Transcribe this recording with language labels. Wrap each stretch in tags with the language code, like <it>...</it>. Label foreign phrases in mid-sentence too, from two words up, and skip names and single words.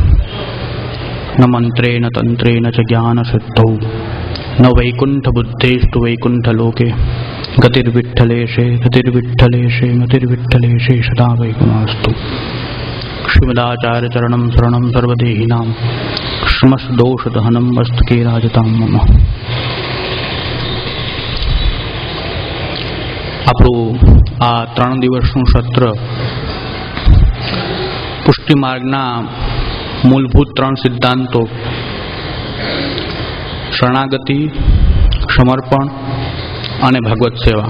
<sa>न मंत्रेण तंत्रेण च ज्ञान सिद्धौ न वैकुंठ बुद्धेस्तु वैकुंठ लोके गतिर्विठ्ठलेशे मतिर्विठ्ठलेशे सदा वैकुमास्तु। श्रीमदाचार्य चरणं शरणं सर्वदेहिनां श्रमसदोषदहनं मस्तके राजतां मम।</sa> <gu>આપણું આ 3 દિવસનું સત્ર પુષ્ટિ માર્ગના મૂળભૂત 3 સિદ્ધાંતો શરણાગતિ, સમર્પણ અને ભગવત સેવા.</gu>